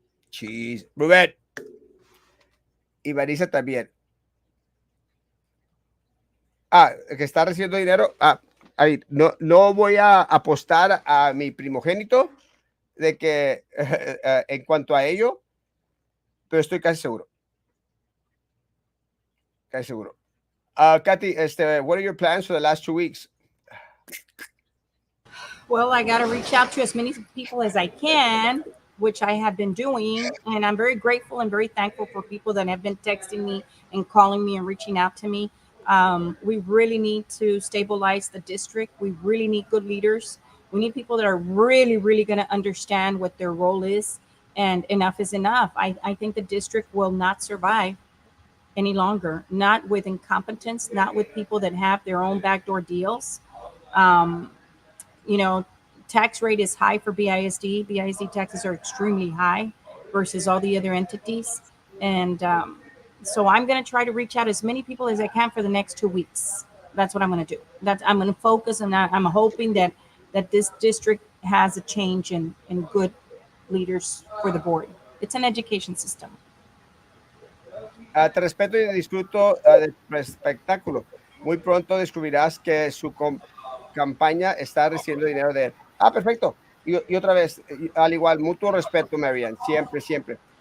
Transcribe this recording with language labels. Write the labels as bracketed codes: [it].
[es] Cheese. Rubén. Y Marisa también. Que está recibiendo dinero. Ahí, no voy a apostar a mi primogénito de que en cuanto a ello, pero estoy casi seguro. Casi seguro. [en] Katy, what are your plans for the last 2 weeks? Well, I got to reach out to as many people as I can, which I have been doing. And I'm very grateful and very thankful for people that have been texting me and calling me and reaching out to me. We really need to stabilize the district. We really need good leaders. We need people that are really, really going to understand what their role is. And enough is enough. I think the district will not survive any longer, not with incompetence, not with people that have their own backdoor deals. Um, you know, tax rate is high for BISD. BISD taxes are extremely high versus all the other entities. And So I'm going to try to reach out as many people as I can for the next 2 weeks. That's what I'm going to do. That's I'm going to focus, and I'm hoping that this district has a change in good leaders for the board. It's an education system. [es] Te respeto y disfruto de tu espectáculo. Muy pronto descubrirás que su campaña está recibiendo dinero de él. Ah, perfecto. Y otra vez, al igual, mutuo respeto, Marianne, siempre, siempre.